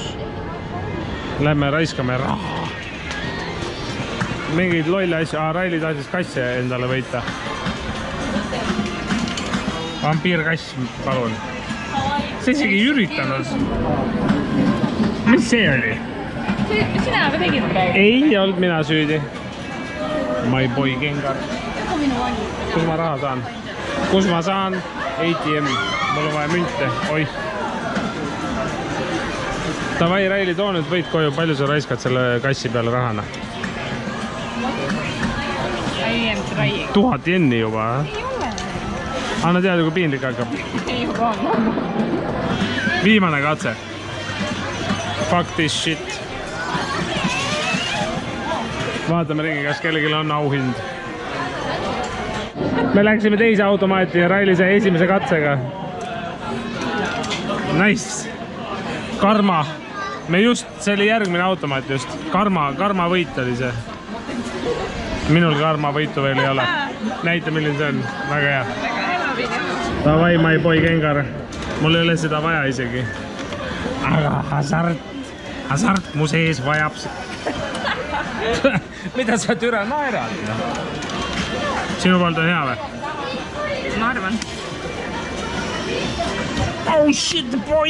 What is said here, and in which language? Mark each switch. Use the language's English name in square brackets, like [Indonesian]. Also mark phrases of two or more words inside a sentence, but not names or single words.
[Estonian] Lähme raiskame raha. Mingeid lolle asja. Raili tahtis kasse endale võita. Vampiirkass, palun. See isegi ei üritanud. Mis see oli? Sina aga tegid praegu? Ei olnud mina süüdi. [English] My boy Gengar. [Estonian] Kus ma raha saan? Kus ma saan? ATM. Mul on vaja münte. Oih. Davai, Raili, too nüüd võid koju. Palju sa raiskad selle kassi peale rahana? 1000 jenni juba. Ei ole. Anna teada, kui piinlik hakkab. Ei juba on. Viimane katse. [English] Fuck this shit. [Estonian] Vaatame ringi, kas kellelgi on auhind. Me läksime teise automaati ja Raili sai esimese katsega. Nice. Karma. See oli järgmine automaat just. Karma võit oli see. Minul karma võitu veel ei ole. Näita, milline see on. Väga hea. Davai, [English] my boy Gengar. [Estonian] Mul ei ole seda vaja isegi. Aga hasart mu sees vajab. Mida sa türa naerad? Sinu poolt on hea või? Ma arvan. [English] Oh shit, boy!